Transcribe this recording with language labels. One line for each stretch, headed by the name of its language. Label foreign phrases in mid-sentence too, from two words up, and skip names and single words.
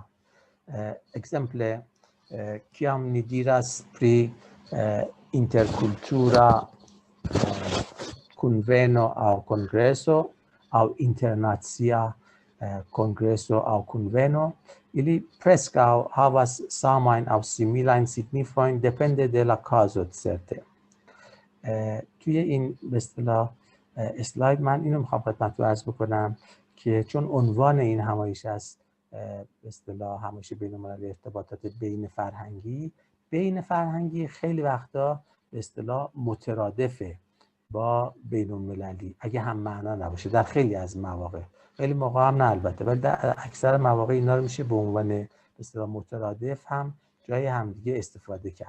Esperanto: Ekzemple, kiam ni diras pri interkultura kunveno aŭ kongreso aŭ internacia kongreso aŭ kunveno, ili preskaŭ havas samajn aŭ similajn signifojn depende de la kazo certe.
Persian: توی این به اصطلاح اسلاید من اینو میخوام خدمتتون عرض بکنم که چون عنوان این همایش است به اصطلاح همیشه بین‌المللی ارتباطات بین فرهنگی خیلی وقتا به اصطلاح مترادفه با بین‌المللی اگه هم معنا نباشه، در خیلی از مواقع، خیلی موقع هم نه البته، ولی در اکثر مواقع اینا رو میشه به عنوان به اصطلاح مترادف هم جای همدیگه استفاده کرد.